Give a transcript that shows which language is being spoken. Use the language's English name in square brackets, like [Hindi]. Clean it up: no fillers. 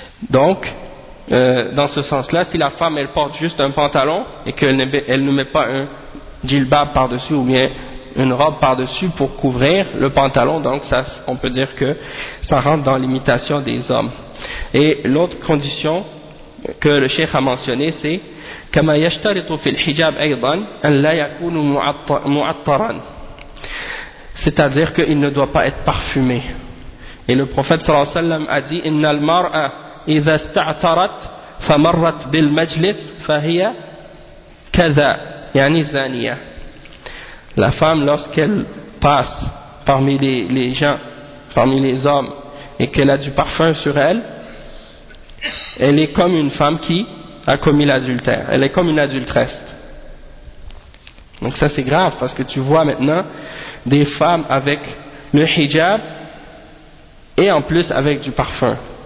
[French] Donc dans ce sens-là, si la femme elle porte juste un pantalon et qu'elle ne met pas un djilbab par-dessus ou bien une robe par-dessus pour couvrir le pantalon, donc ça, on peut dire que ça rentre dans l'imitation des hommes. Et l'autre condition que le cheikh a mentionné, c'est [Arabic] كما يشترط في الحجاب أيضا أن لا يكون معطرا. [French] C'est-à-dire qu'il ne doit pas être parfumé. Et le prophète sallallahu alayhi wa sallam a dit [Arabic] إن المرأة إذا استعطرت فمرت بالمجلس فهي كذا يعني زانية. [French] La femme, lorsqu'elle passe parmi les gens, parmi les hommes, et qu'elle a du parfum sur elle, elle est comme une femme qui a commis l'adultère. Elle est comme une adultresse. Donc ça, c'est grave, parce que tu vois maintenant des femmes avec le hijab et en plus avec du parfum.